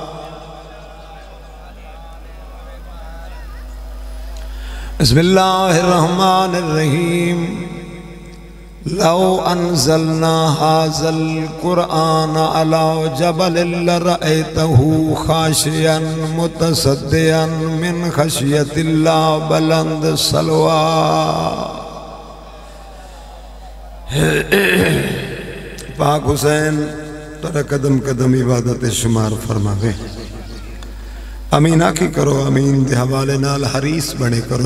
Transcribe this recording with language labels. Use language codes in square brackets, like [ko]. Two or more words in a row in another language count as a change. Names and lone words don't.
[ar] بسم الله الرحمن الرحيم. لو أنزلنا هذا القرآن على جبل لرأيته خاشعا متصدعا من خشية الله. [pa] بلند صلوات. پاک حسین تیرا قدم قدم عبادت شمار فرماوے. آمین آکھی کرو، آمین دے حوالے نال حریص بنے کرو.